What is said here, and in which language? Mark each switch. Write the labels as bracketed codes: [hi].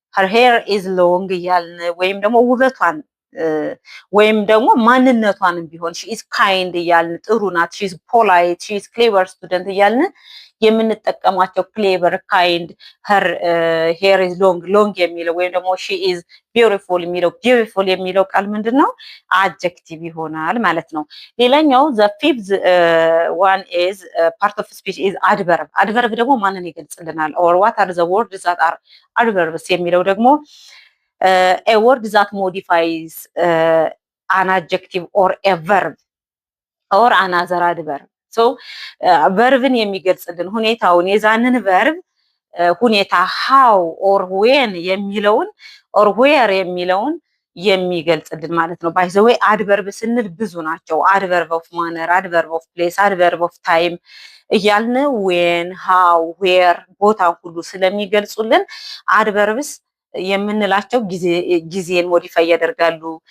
[en] ሄር ኢዝ ሎንግ [am] እያልን ወይም ደግሞ ውበቷን ወይም ደግሞ ማንነቷንም ቢሆን [en] ሺ ኢዝ ካይንድ [am] እያልን ጥሩ ናት፣ [en] ሺ ኢዝ ፖላይት፣ ሺ ኢዝ ክሌቨር ስቱደንት [am] እያልን የምንጠቀማቸው ክሌቨር፣ ካይንድ፣ [en] ሄር ሄር ኢዝ ሎንግ ሎንግ [am] የሚለው ወይም ደግሞ [en] ሺ ኢዝ ቢዩቲፉል [am] የሚለው ቢዩቲፉል የሚለው ቃል ምንድን ነው? አጀክቲቭ ይሆናል ማለት ነው። ሌላኛው [en] ዘ ፊፍዝ ዋን ኢዝ ፓርት ኦፍ ስፒች ኢዝ አድቨርብ። [am] አድቨርብ ደግሞ ማንን ይገልጽልናል? [en] ኦር ዋት አር ዘ ወርድስ ዛት አር አድቨርብስ [am] የሚለው ደግሞ [en] a word that modifies an adjective or a verb or another adverb. [am] so ቨርብን የሚገልጽልን ሁኔታውን የዛንን ቨርብ ሁኔታ [en] how or when [am] የሚለውን [en] or where [am] የሚለውን የሚገልጽልን ማለት ነው። [en] ባይ ዘ ዌይ አድቨርብ [am] ስንል ብዙ ናቸው። አድቨርብ ኦፍ ማነር፣ አድቨርብ ኦፍ ፕሌስ፣ አድቨርብ ኦፍ ታይም እያልን [en] when how where [am] ቦታ ሁሉ ስለሚገልጹልን አድቨርብስ የምንላቸው ጊዜን ሞዲፋይ ያደርጋሉ፣